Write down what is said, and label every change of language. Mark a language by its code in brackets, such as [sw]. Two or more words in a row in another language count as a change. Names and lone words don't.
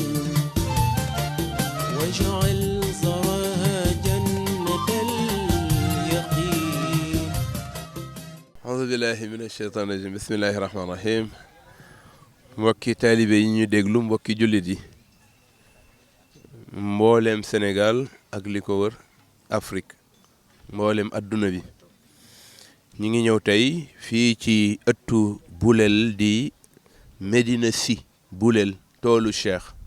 [ar] واجعل زرعها جنة اليقين. أعوذ بالله من الشيطان الرجيم بسم الله الرحمن الرحيم. [wo] mbokki taalibe yi ñu déglu mbokki jullit yi mboolem Sénégal ak li ko wër Afrique mboolem adduna bi ñi ngi ñëw tey fii ci ëttu Boulel di Médina Sy Boulel toolu Cheikh